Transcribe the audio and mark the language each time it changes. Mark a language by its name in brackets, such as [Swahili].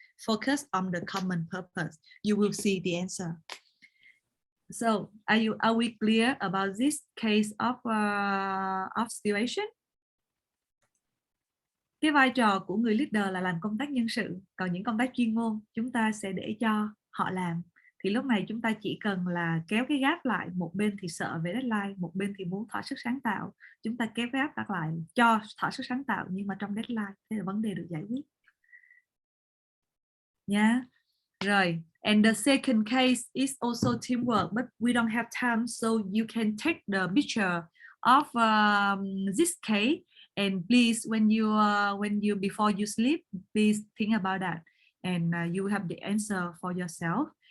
[English] Focus on the common purpose. You will see the answer. So are we clear about this case of situation? [Vietnamese] Cái vai trò của người leader là làm công tác nhân sự, còn những công tác chuyên môn chúng ta sẽ để cho họ làm. Thì lúc này chúng ta chỉ cần là kéo cái gap lại, một bên thì sợ về deadline, một bên thì muốn thỏa sức sáng tạo. Chúng ta kéo gap đặt lại cho thỏa sức sáng tạo nhưng mà trong deadline, thế là vấn đề được giải quyết. Nha. [English] Rồi, and the second case is also teamwork, but we don't have time, so you can take the picture of this case. And please, when you before you sleep, please think about that, and you have the answer for yourself.